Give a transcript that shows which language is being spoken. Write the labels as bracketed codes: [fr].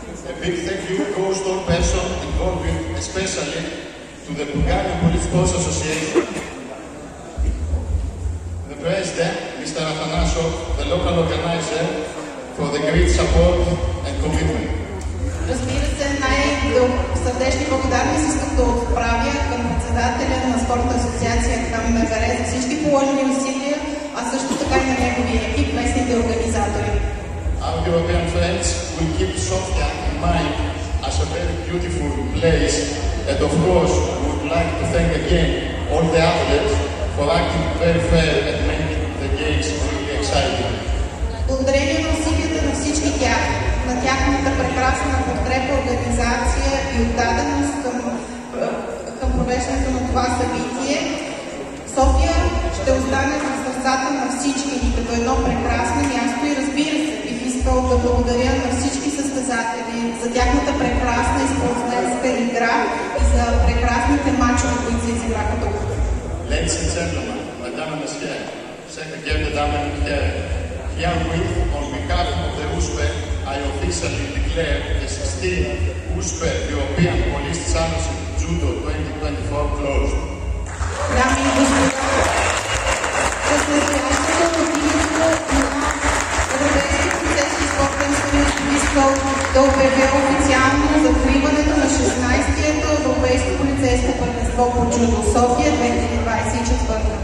[en] A big thank you goes to all persons involved, especially to the Bulgarian Police Sports Association, the President, Mr. Athanasov, the local organizer, for the great support and commitment. [bg] Разбира се, най-сърдечни благодарности искам да отправя към председателя на Спортна асоциация към МВР за всички положени усилия, а също така и на неговия екип, местните организатори. [en] Our European friends will keep Sofia in mind as a very beautiful place, and of course we would like to thank again all the athletes for acting very fair and making the games really exciting. [bg] Благодарение на усилията на всички тях, на тяхната прекрасна подкрепа, организация и отдаденост към провеждането на това събитие, София ще остане в сърцата на всички ни като едно прекрасно място и разбира се, бих искал да благодаря на всички състезатели за тяхната прекрасна и спортсменска игра и за прекрасните мачове, които се изиграха тук. [en] Ladies and gentlemen, Madame and [fr] Messieurs, [en] Secretary [de] Damen und Herren, [en] herewith, on behalf of the USPE, I officially declare the 16th USPE European Police Championship Judo 2024 closed. [bg] Дами и господа, с настоящото убийство на Европейския полицейски спортен съюз искал да обявя официално закриването на 16-тието Европейско полицейско първенство по джудо София 2024.